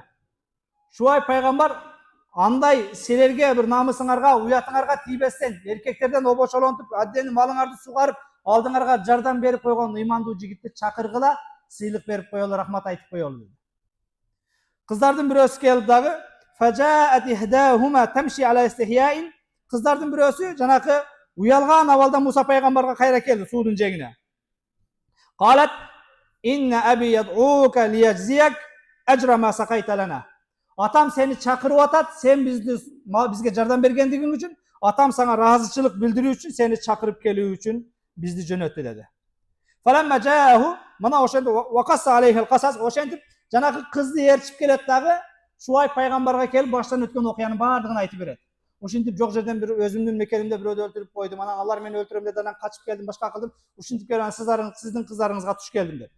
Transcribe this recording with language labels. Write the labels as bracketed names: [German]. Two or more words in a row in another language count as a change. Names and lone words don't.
[Kyrgyz] Шуайб пайгамбар андай силерге bir намысыңарга, уятыңарга тийбестен, эркектерден обочолонтуп, аддени малыңарды суу карып, алдыңарга жардам берип койгон ыймандуу жигитти чакыргыла, сыйлык берип коелу, рахмат айтып коелу деди. Кыздардын бирөөсү келди дагы, [Arabic] "فجاءت إحداهما تمشي على استحياء." [Kyrgyz] Кыздардын бирөөсү жанакы уялган абалда Муса пайгамбарга кайра келди суудун жеңине. [Arabic] "قالت إن أبي يدعوك ليجزيك أجر ما سقيت لنا." [Kyrgyz] Атам сени чакырып атат, сен бизге жардам бергендигиң үчүн, атам сага ыраазычылык билдирүү үчүн, сени чакырып келүү үчүн бизди жөнөттү деди. [Arabic] فلما جاءه, [Kyrgyz] мына ошентип [Arabic] وقص عليه القصص, [Kyrgyz] ошентип жанагы кызды ээрчип келет дагы, Шуайб пайгамбарга келип баштан өткөн окуянын баардыгын айтып берет. Ушинтип жок жерден бир өзүмдүн мекенимде бирөөдү өлтүрүп койдум, анан алар мени өлтүрөм деди, анан качып келдим, башка кылдым, ушинтип келип сиздин кыздарыңызга туш келдим деп.